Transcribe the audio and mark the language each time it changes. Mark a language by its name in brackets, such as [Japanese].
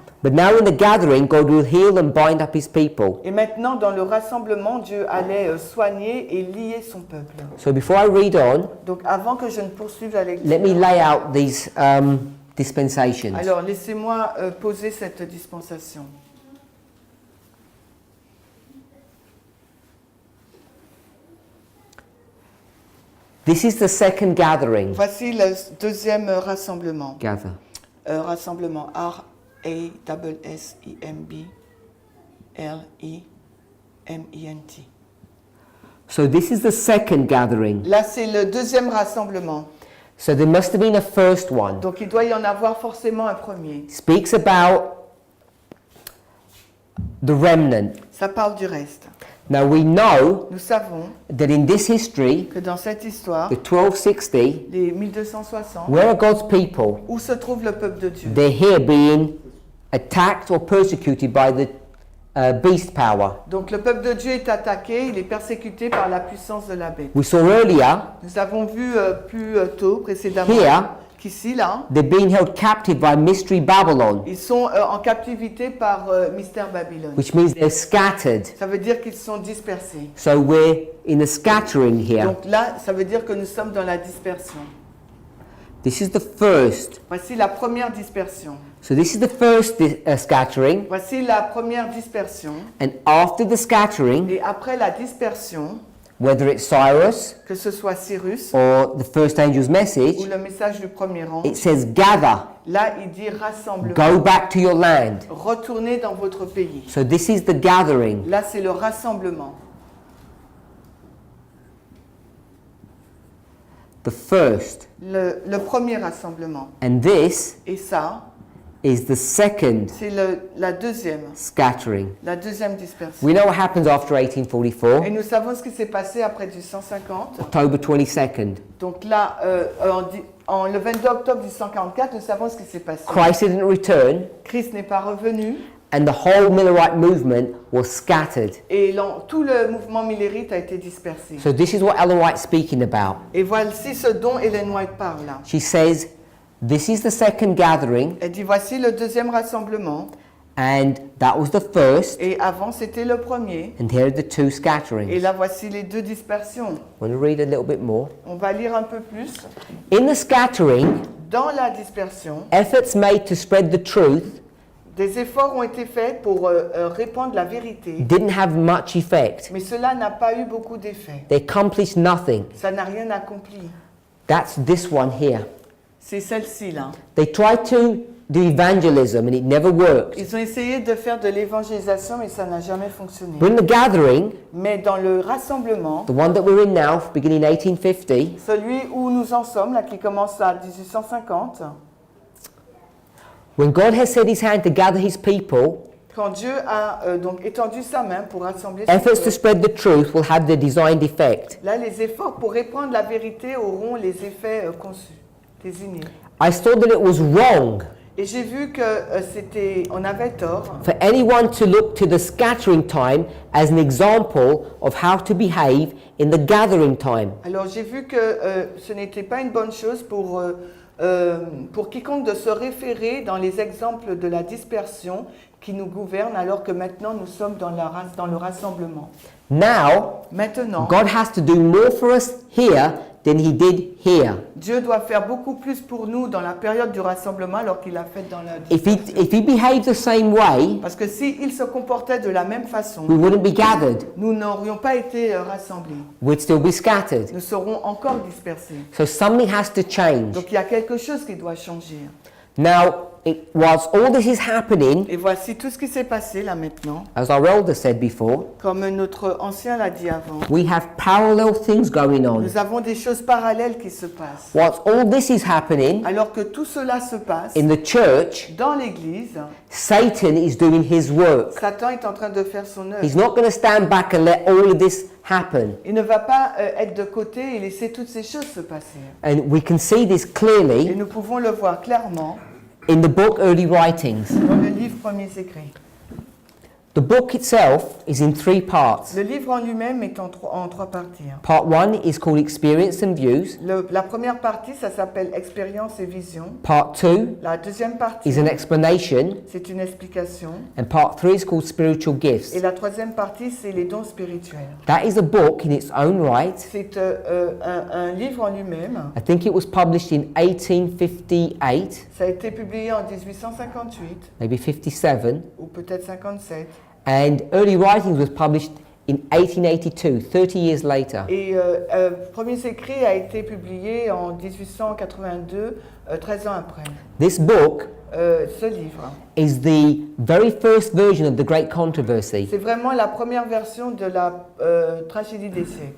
[English] But now in the gathering, God will heal and bind up his people. [French] Et maintenant, dans le rassemblement, Dieu allait soigner et lier son peuple. [English] So before I read on, [French] Donc avant que je ne poursuive la lecture, [English] let me lay out these dispensations. [French] alors laissez-moi poser cette dispensation. [English] This is the second gathering. [French] Voici le deuxième rassemblement. [English] Gather. [French] Rassemblement R-A-S-S-I-M-B-L-I-M-E-N-T. [English] So this is the second gathering. [French] Là, c'est le deuxième rassemblement. [English] So there must have been a first one. [French] Donc, il doit y en avoir forcément un premier. [English] Speaks about the remnant. [French] Ça parle du reste. [English] Now we know [French] Nous savons [English] that in this history, [French] que dans cette histoire, [English] the 1260, [French] les 1260, [English] where are God's people? [French] où se trouve le peuple de Dieu? [English] They're here being attacked or persecuted by the beast power. [French] Donc, le peuple de Dieu est attaqué, il est persécuté par la puissance de la bête. [English] We saw earlier, [French] Nous avons vu plus tôt, précédemment, [English] Here. [French] qu'ici, là, [English] they're being held captive by Mystery Babylon, [French] ils sont en captivité par Mystère Babylone. [English] which means they're scattered. [French] Ça veut dire qu'ils sont dispersés. [English] So we're in the scattering here. [French] Donc là, ça veut dire que nous sommes dans la dispersion. [English] This is the first. [French] Voici la première dispersion. [English] So this is the first scattering, [French] Voici la première dispersion. [English] and after the scattering, [French] Et après la dispersion, [English] whether it's Cyrus [French] que ce soit Cyrus [English] or the first angel's [French] ou [English] message, [French] le message du premier ange, [English] it says gather, [French] là il dit rassemblement. [English] go back to your land. [French] Retournez dans votre pays. [English] So this is the gathering. [French] Là c'est le rassemblement. [English] The first. [French] Le premier rassemblement. [English] And this [French] Et ça, [English] is the second [French] c'est la deuxième [English] scattering. [French] dispersion. [English] We know what happens after [French] Et [English] 1844, [French] nous savons ce qui s'est passé après du 150. [English] October 22nd. [French] Donc là, le 22 octobre 1844, nous savons ce qui s'est passé. [English] Christ didn't return, [French] Christ n'est pas revenu [English] and the whole Millerite movement was scattered. [French] et tout le mouvement millérite a été dispersé. [English] So this is what Ellen White's speaking about. [French] Et voici ce dont Ellen White parle là. [English] She says, this is the second gathering, [French] Elle dit voici le deuxième rassemblement [English] and that was the first, [French] et avant c'était le premier. [English] and here are the two [French] Et [English] scatterings. [French] là voici les deux dispersions. [English] I want to read a little bit more. [French] On va lire un peu plus. [English] In the scattering, [French] Dans la dispersion, [English] efforts made to spread the truth [French] des efforts ont été faits pour répandre la vérité, [English] didn't have much effect. [French] mais cela n'a pas eu beaucoup d'effet. [English] They accomplished nothing. [French] Ça n'a rien accompli. [English] That's this one here. [French] C'est celle-ci là. [English] They tried to do evangelism and it never worked. [French] Ils ont essayé de faire de l'évangélisation, mais ça n'a jamais fonctionné. [English] But in the gathering, [French] Mais dans le rassemblement, [English] the one that we're in now, beginning 1850, [French] celui où nous en sommes, là, qui commence à 1850, [English] when God has set his hand to gather his people, [French] quand Dieu a donc étendu sa main pour rassembler son [English] efforts to [French] peuple, [English] spread the truth will have the designed effect. [French] là, les efforts pour répandre la vérité auront les effets conçus, désignés. [English] I saw that it was wrong [French] Et j'ai vu que on avait tort [English] for anyone to look to the scattering time as an example of how to behave in the gathering time. [French] Alors j'ai vu que ce n'était pas une bonne chose pour quiconque de se référer dans les exemples de la dispersion qui nous gouverne alors que maintenant nous sommes dans le rassemblement. [English] Now, [French] Maintenant, [English] God has to do more for us here than he did here. [French] Dieu doit faire beaucoup plus pour nous dans la période du rassemblement alors qu'il a fait dans la [English] If [French] dispersion. [English] he behaved the same way, [French] Parce que s'il se comportait de la même façon, [English] we wouldn't be gathered. [French] nous n'aurions pas été rassemblés. [English] We'd still be scattered. [French] Nous serons encore dispersés. [English] So something has to change. [French] Donc il y a quelque chose qui doit changer. [English] Now, whilst all this is happening, [French] Et voici tout ce qui s'est passé là maintenant. [English] as our elder said before, [French] Comme notre ancien l'a dit avant. [English] we have parallel things going on. [French] Nous avons des choses parallèles qui se passent. [English] Whilst all this is happening [French] Alors que tout cela se passe, [English] in the church, [French] dans l'Église, [English] Satan is doing his work. [French] Satan est en train de faire son œuvre. [English] He's not going to stand back and let all of this happen. [French] Il ne va pas être de côté et laisser toutes ces choses se passer. [English] And we can see this [French] Et [English] clearly [French] nous pouvons le voir clairement [English] in the book Early Writings. [French] dans le livre Premiers Écrits. [English] The book itself is in 3 parts. [French] Le livre en lui-même est en trois parties. [English] Part 1 is called Experience and Views. [French] La première partie, ça s'appelle Expérience et Vision. [English] Part 2 [French] La deuxième partie, [English] is an explanation. [French] c'est une explication. [English] And part 3 is called Spiritual Gifts. [French] Et la troisième partie, c'est les dons spirituels. [English] That is a book in its own right. [French] C'est un livre en lui-même. [English] I think it was published in 1858, [French] Ça a été publié en 1858 [English] maybe 57. [French] ou peut-être 57. [English] And Early Writings was published in 1882, 30 years later. [French] Et Premiers Écrits a été publié en 1882, 13 ans après. [English] This book [French] Ce livre, [English] is the very first version of the Great Controversy. [French] c'est vraiment la première version de la tragédie des siècles.